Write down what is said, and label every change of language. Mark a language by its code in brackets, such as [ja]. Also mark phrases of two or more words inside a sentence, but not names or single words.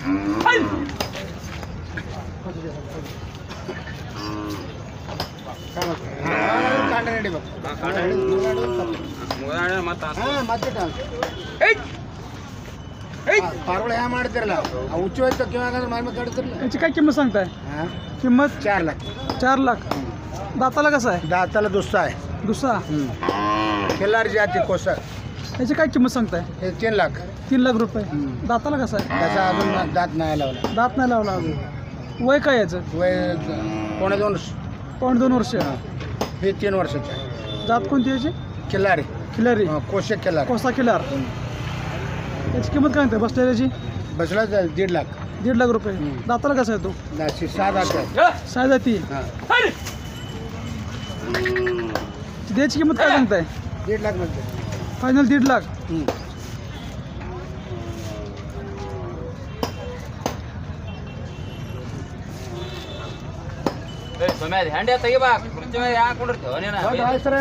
[kn] ಪಾರ್ವಳ ಹ್ಯಾ ಮಾಡ್ತಿರಲ್ಲ ಹುಚ್ಚು ಹೋಯ್ತು ಕಿವಾಗ ಮಾರ್ಮೆ ಕಡ್ತಿರಲ್ಲ. [mr] याची काय किंमत सांगताय? किंमत 4 लाख. 4 लाख. दाताला कसा आहे? दाताला दुसरा आहे. दुसरा. खिल्लार जाती कोसा. याची काय किंमत सांगताय? हे 3 लाख. 3 लाख रुपये. दाताला कसा आहे? त्याचा अजून दात नाही लावला. दात नाही लावला अजून. वय काय याचं? वय 2.5 वर्ष. 2.5 वर्ष. हे 3 वर्षाचं आहे. जात कोणती याची? खिल्लारी. खिलारी. कोशे खिल्लार. कोसा खिलार. याची किंमत काय म्हणते बसलेल्याची? बसला 1.5 लाख. 1.5 लाख रुपये. दाताला कसा आहे तो? 6 दात आहे. 6 जाती. द्यायची किंमत काय सांगताय? 1.5 लाख म्हणते. फायनल 1.5 लाख. [kn] ಹ್ಯಾಂಡ್ಯ ತೆಗಿಬಾ ಕುರ್ಚಿ ಮೇಲೆ ಯಾಕೆ ಕುಂಡಿರ್ತೀವಿ